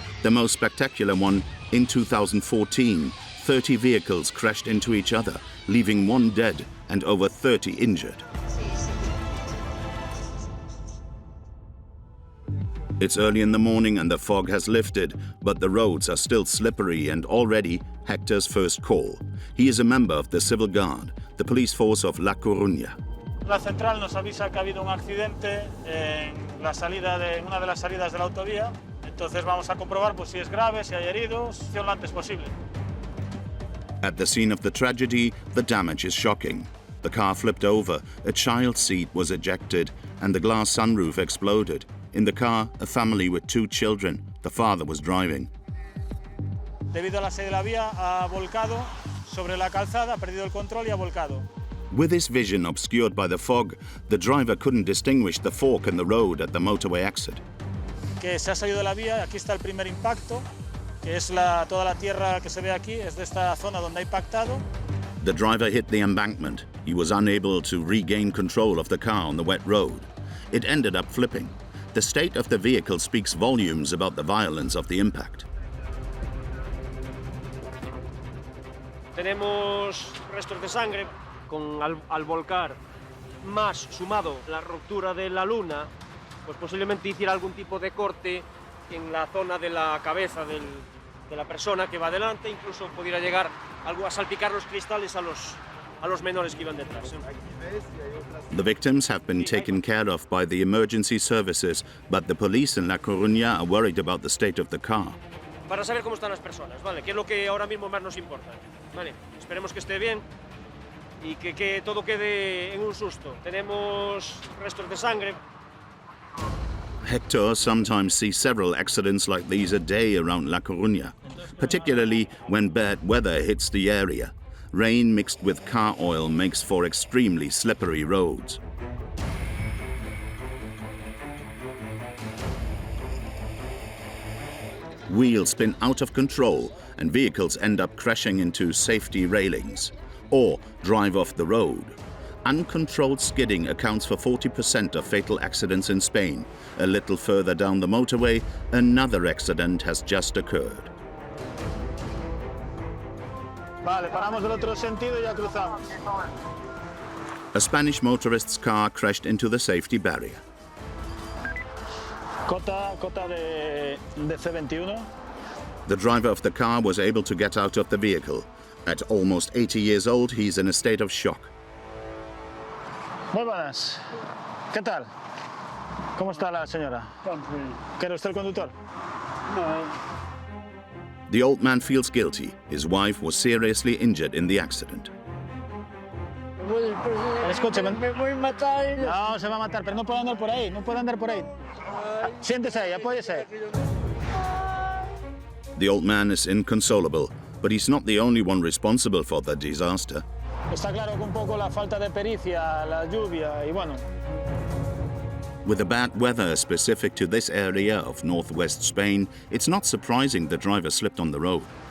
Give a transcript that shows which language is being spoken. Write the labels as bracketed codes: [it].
[en] The most spectacular one in 2014, 30 vehicles crashed into each other, leaving 1 dead and over 30 injured. It's early in the morning and the fog has lifted, but the roads are still slippery and already Hector's first call. He is a member of the Civil Guard, the police force of La Coruña. [es] La central nos avisa que ha habido un accidente en una de las salidas de la autovía. Entonces vamos a comprobar pues, si es grave, si hay heridos, lo antes posible. [en] At the scene of the tragedy, the damage is shocking. The car flipped over, a child's seat was ejected, and the glass sunroof exploded. In the car, a family with 2 children. The father was driving. [es] Debido a la salida de la vía, ha volcado sobre la calzada, ha perdido el control y ha volcado. [en] With his vision obscured by the fog, the driver couldn't distinguish the fork in the road at the motorway exit. [es] Que se ha salido de la vía, aquí está el primer impacto, que es toda la tierra que se ve aquí, es de esta zona donde ha impactado. [en] The driver hit the embankment. He was unable to regain control of the car on the wet road. It ended up flipping. The state of the vehicle speaks volumes about the violence of the impact. [es] Tenemos restos de sangre al volcar, más sumado la ruptura de la luna, pues posiblemente hiciera algún tipo de corte en la zona de la cabeza de la persona que va delante, incluso pudiera llegar algo a salpicar los cristales a los menores que iban detrás. [en] The victims have been taken care of by the emergency services, but the police in La Coruña are worried about the state of the car. [es] Para saber cómo están las personas, ¿vale? Que es lo que ahora mismo más nos importa, ¿vale? Esperemos que esté bien y que todo quede en un susto. Tenemos restos de sangre. [en] Hector sometimes sees several accidents like these a day around La Coruña, particularly when bad weather hits the area. Rain mixed with car oil makes for extremely slippery roads. Wheels spin out of control and vehicles end up crashing into safety railings or drive off the road. Uncontrolled skidding accounts for 40% of fatal accidents in Spain. A little further down the motorway, another accident has just occurred. [es] Vale, paramos del otro sentido y ya cruzamos. [en] A Spanish motorist's car crashed into the safety barrier. [es] Cota de C21. [en] The driver of the car was able to get out of the vehicle. At almost 80 years old, he's in a state of shock. [es] Muy buenas. ¿Qué tal? ¿Cómo está la señora? ¿Quiere usted el conductor? No. [en] The old man feels guilty. His wife was seriously injured in the accident. [es] Escúcheme. Me voy a matar. No, se va a matar, pero no puede andar por ahí, no puede andar por ahí. Siéntese ahí, apóyese. [en] The old man is inconsolable, but he's not the only one responsible for the disaster. [es] Está claro que un poco la falta de pericia, la lluvia y bueno. [en] With the bad weather specific to this area of northwest Spain, it's not surprising the driver slipped on the road.